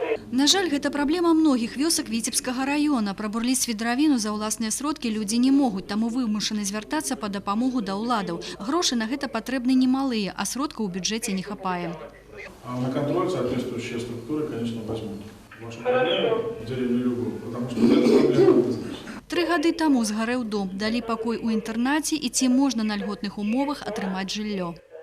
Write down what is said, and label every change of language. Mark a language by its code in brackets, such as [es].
[be] На жаль, гэта праблема многіх вёсак Віцебскага раёна. Прабурліць свідравіну за ўласныя сродкі людзі не могуць, таму вымушаны звяртацца па дапамогу да ўладаў. Грошы на гэта патрэбны немалыя, а сродкаў у бюджэце не хапае. [ru] А на контроль соответствующие структуры, конечно, возьмут. Вашу проблему в деревне любую, потому что это проблема однозначно. [be] 3 гады таму згарэў дом, далі пакой у інтэрнаце і ці можна на льготных умовах атрымаць жыллё.